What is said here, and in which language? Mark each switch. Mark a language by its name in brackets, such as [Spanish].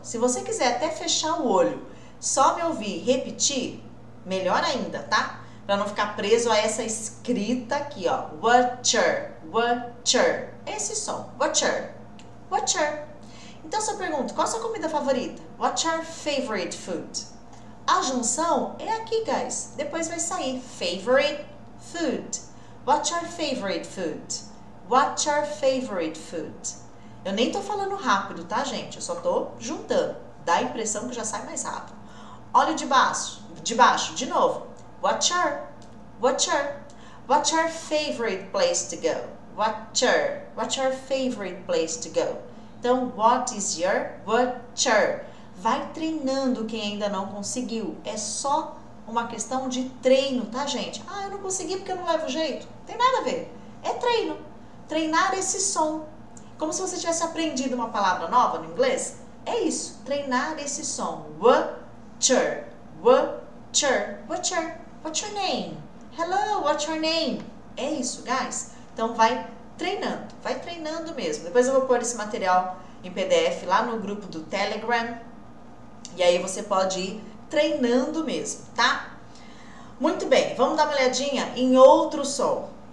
[Portuguese] Se você quiser até fechar o olho, só me ouvir repetir, melhor ainda, tá? Para não ficar preso a essa escrita aqui, ó. [English] What's your? What's your? [Portuguese] Esse som. [English] What's your? What's your? [Portuguese] Então, se eu pergunto, qual a sua comida favorita? [English] What's your favorite food? [Portuguese] A junção é aqui, guys. Depois vai sair [English] favorite food. What's your favorite food? What's your favorite food? [Portuguese] Eu nem tô falando rápido, tá, gente? Eu só tô juntando. Dá a impressão que já sai mais rápido. Olha de baixo, de novo. [English] What's your? What's your? What's your favorite place to go? What's your favorite place to go? Então, what is your, what's your? [Portuguese] Vai treinando quem ainda não conseguiu. É só uma questão de treino, tá, gente? Ah, eu não consegui porque eu não levo jeito. Não tem nada a ver. É treino. Treinar esse som. Como se você tivesse aprendido uma palavra nova no inglês. É isso. Treinar esse som. [English] What's your, what's your, what's your, what's your name? Hello, what's your name? [Portuguese] É isso, guys. Então, vai treinando mesmo. Depois eu vou pôr esse material em PDF lá no grupo do Telegram. E aí você pode ir treinando mesmo, tá? Muito bem, vamos dar uma olhadinha em outro som.